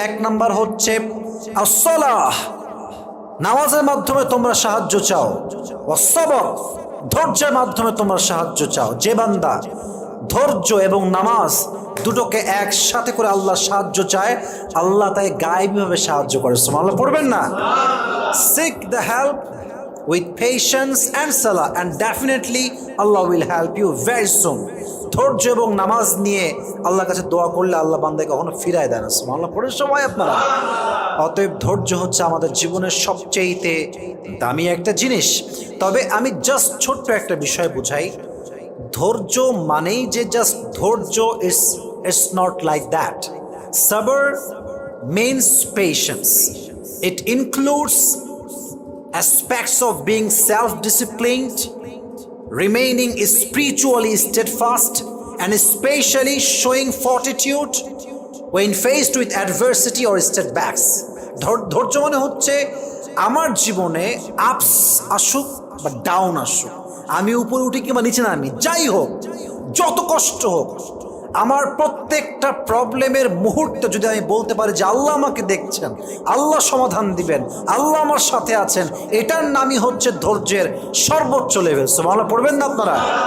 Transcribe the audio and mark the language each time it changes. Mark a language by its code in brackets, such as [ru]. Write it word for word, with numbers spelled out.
[bn] এক নাম্বার হচ্ছে আস-সালাহ, নামাজের মাধ্যমে তোমরা সাহায্য চাও। ওয়াস-সাবর, ধৈর্যের মাধ্যমে তোমরা সাহায্য চাও। যে বান্দা ধৈর্য এবং নামাজ দুটোকে একসাথে করে আল্লাহ সাহায্য চায়, আল্লাহ তাকে গায়েবীভাবে সাহায্য করে। সুবহানাল্লাহ পড়বেন না? [en] Seek the help with patience and salah, and definitely Allah will help you very soon. [bn] ধৈর্য এবং নামাজ নিয়ে আল্লাহর কাছে দোয়া করলে আল্লাহ বান্দাকে কখনো ফিরায় দেন না। সুবহানাল্লাহ পড়ার সময় আপনারা। অতএব ধৈর্য হচ্ছে আমাদের জীবনের সবচেয়েতে দামি একটা জিনিস। তবে আমি জাস্ট ছোট্ট একটা বিষয় বুঝাই, ধৈর্য মানেই যে জাস্ট ধৈর্য, [en] It's it's not like that. সবর means patience. It includes aspects of being self-disciplined, remaining spiritually steadfast, and especially showing fortitude when faced with adversity or setbacks. [bn] ধৈর্য মানে হচ্ছে আমার জীবনে আপস আসুক বা ডাউন আসুক, আমি উপরে উঠি কিংবা নিচে নামি, যাই হোক, যত কষ্ট হোক, আমার প্রত্যেকটা প্রবলেমের মুহূর্তে যদি আমি বলতে পারি যে আল্লাহ আমাকে দেখছেন, আল্লাহ সমাধান দিবেন, আল্লাহ আমার সাথে আছেন, এটার নামই হচ্ছে ধৈর্যের সর্বোচ্চ লেভেল। সুবহানাল্লাহ পড়বেন না আপনারা?